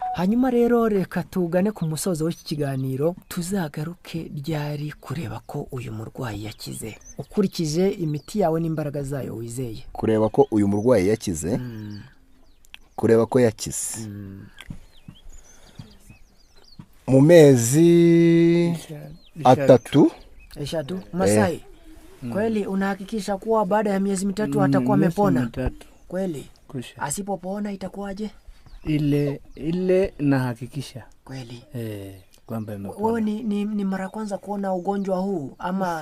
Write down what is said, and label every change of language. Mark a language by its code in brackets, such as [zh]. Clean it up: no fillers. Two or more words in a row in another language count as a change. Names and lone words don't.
[rw] Hanyuma rero reka tugane ku musozo w'iki kiganiro, tuzagaruke ryari kureba ko uyu murwayi yakize ukurikije imiti yawe n'imbaraga zayo wizeye? Kureba ko uyu murwayi yakize, kureba ko yakize mu mezi 3 Masai. [sw] Kweli unahakikisha kuwa baada ya miezi 3 atakuwa amepona? Kweli? Asipopona itakuwaje? Ile nahakikisha. Kweli? Kwamba amepona. Wewe ni mara kwanza kuona ugonjwa huu ama